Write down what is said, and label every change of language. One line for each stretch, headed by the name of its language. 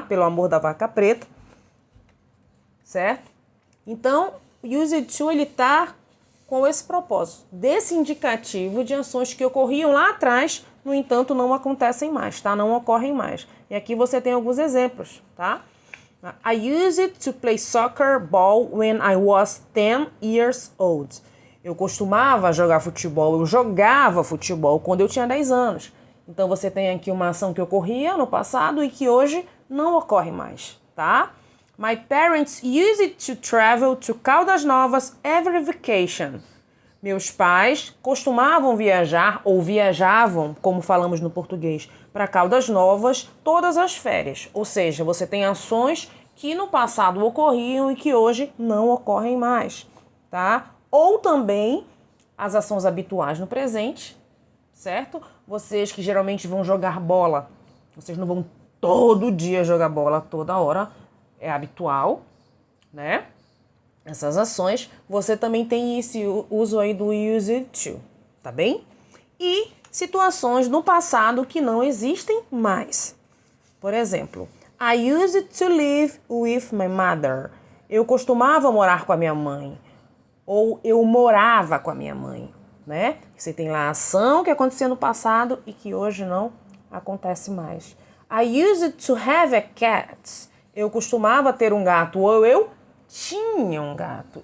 Portuguese: Pelo amor da vaca preta, certo? Então, o used to, ele tá com esse propósito, desse indicativo de ações que ocorriam lá atrás, no entanto, não acontecem mais, tá? Não ocorrem mais. E aqui você tem alguns exemplos, tá?
English: I used to play soccer ball when I was 10 years old.
Portuguese: Eu costumava jogar futebol, eu jogava futebol quando eu tinha 10 anos. Então, você tem aqui uma ação que ocorria no passado e que hoje não ocorre mais, tá? My parents used to travel to Caldas Novas every vacation. Meus pais costumavam viajar ou viajavam, como falamos no português, para Caldas Novas todas as férias. Ou seja, você tem ações que no passado ocorriam e que hoje não ocorrem mais, tá? Ou também as ações habituais no presente, certo? Vocês que geralmente vão jogar bola, vocês não vão todo dia jogar bola toda hora, é habitual, né? Essas ações, você também tem esse uso aí do used to, tá bem? E situações no passado que não existem mais. Por exemplo,
English: I used to live with my mother.
Portuguese: Eu costumava morar com a minha mãe. Ou eu morava com a minha mãe, né? Você tem lá a ação que acontecia no passado e que hoje não acontece mais.
English: I used to have a cat.
Portuguese: Eu costumava ter um gato ou eu tinha um gato.